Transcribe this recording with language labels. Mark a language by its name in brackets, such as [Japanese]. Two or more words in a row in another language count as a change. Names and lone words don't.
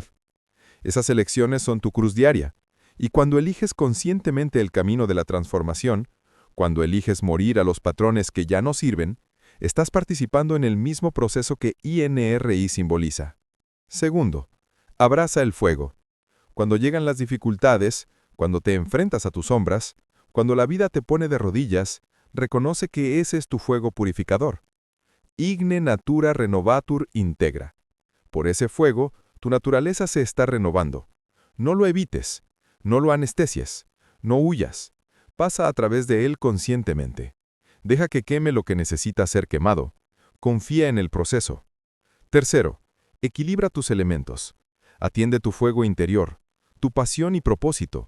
[Spanish] Esas elecciones son tu cruz diaria, y cuando eliges conscientemente el camino de la transformación, cuando eliges morir a los patrones que ya no sirven, estás participando en el mismo proceso que INRI simboliza. Segundo, abraza el fuego. Cuando llegan las dificultades, cuando te enfrentas a tus sombras, cuando la vida te pone de rodillas, reconoce que ese es tu fuego purificador. [Latin] Igne natura renovatur integra. [Spanish] Por ese fuego, tu naturaleza se está renovando. No lo evites, no lo anestesies, no huyas. Pasa a través de él conscientemente. Deja que queme lo que necesita ser quemado. Confía en el proceso. Tercero, equilibra tus elementos. Atiende tu fuego interior, tu pasión y propósito.